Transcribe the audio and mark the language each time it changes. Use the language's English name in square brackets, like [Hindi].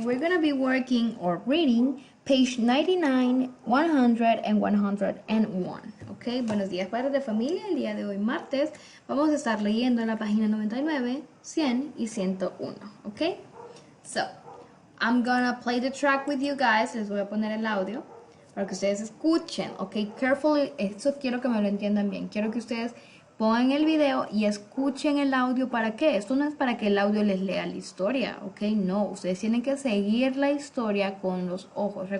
[English] We're going to be working or reading page 99, 100 and 101. [Spanish] Ok, buenos días, padres de familia. El día de hoy, martes, vamos a estar leyendo en la página 99, 100 y 101. [English] Ok, so I'm gonna play the track with you guys. [Spanish] Les voy a poner el audio para que ustedes escuchen. Ok, [English] carefully. [Spanish] Esto quiero que me lo entiendan bien. Quiero que ustedes pongan el video y escuchen el audio. ¿Para qué? Esto no es para que el audio les lea la historia, ¿ok? No, ustedes tienen que seguir la historia con los ojos.